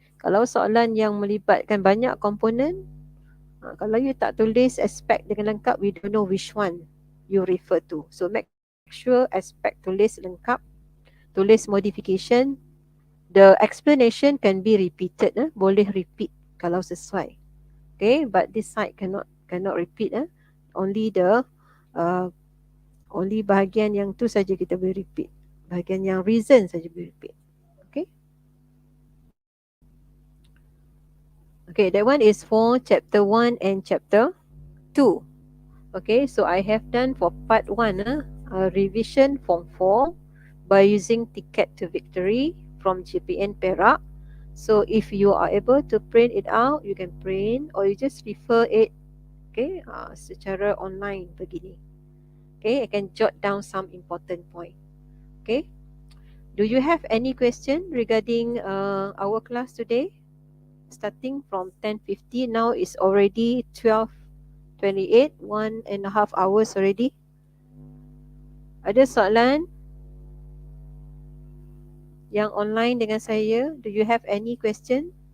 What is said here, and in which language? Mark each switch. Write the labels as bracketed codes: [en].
[ms] Kalau soalan yang melibatkan banyak komponen, kalau you tak tulis aspect dengan lengkap, [en] we don't know which one you refer to. So make sure aspect [ms] tulis lengkap. [en] Tulis modification. The explanation can be repeated. [ms] Boleh repeat kalau sesuai. [en] Okay, but this side cannot repeat. Only the only [ms] bahagian yang tu saja kita boleh repeat. Bahagian yang reason saja boleh repeat. [en] Okay. Okay, that one is for chapter 1 and chapter 2. Okay, so I have done for part 1 revision form 4 by using Ticket to Victory from GPN Perak. So if you are able to print it out, you can print or you just refer it, okay, [ms] secara online begini. [en] Okay, I can jot down some important point. Okay, do you have any question regarding our class today? Starting from 10:50, now is already 12:28, 1.5 hours already. [ms] Ada soalan yang online dengan saya? [en] Do you have any question?